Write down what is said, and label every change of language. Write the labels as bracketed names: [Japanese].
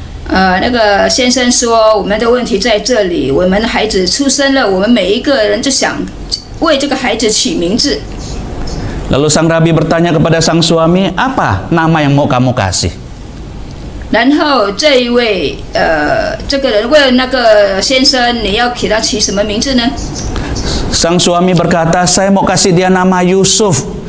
[Chinese] 那个先生说，我们的问题在这里，我们的孩子出生了，我们每一个人就想为这个孩子起名字。 [Indonesian] Lalu sang rabi bertanya kepada sang suami, apa nama yang mau kamu kasih? [Chinese] 然后这一位这个人问那个先生，你要给他起什么名字呢？ [Indonesian] Sang suami berkata, saya mau kasih dia nama Yusuf.